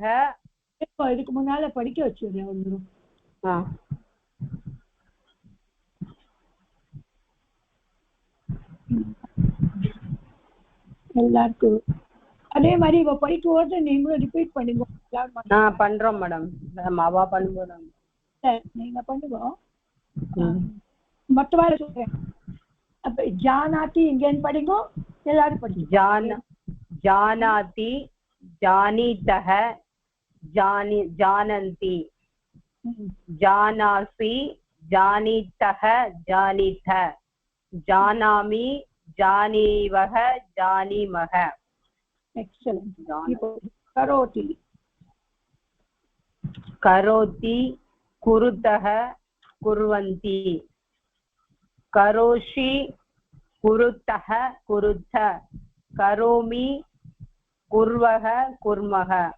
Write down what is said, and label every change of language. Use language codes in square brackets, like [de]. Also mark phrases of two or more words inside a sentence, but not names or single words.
[ta] இதுக்கு முன்னால படிக்க வச்சிருக்கேன் ஒரு எல்லாருக்கும் அதே மாதிரி இவ படிக்கும்போது நீங்களும் ரிப்பீட் பண்ணுங்க பண்றோம் மேடம் மாவா பண்ணுவோம் நீங்க பண்ணுங்க மொத்தமாக சொல்றேன் அப்ப ஜானாதி இங்கேன்னு படிங்க எல்லாரும் படிங்க [sa] जानाति जानितः जानन्ति जानासि जानीतः जानीथ जानामि जानीवः जानीमः एक्सेलेंट करोति कुरुतः कुर्वन्ति करोषि कुरुतः कुरुथ करोमि कुर्वः कुर्मः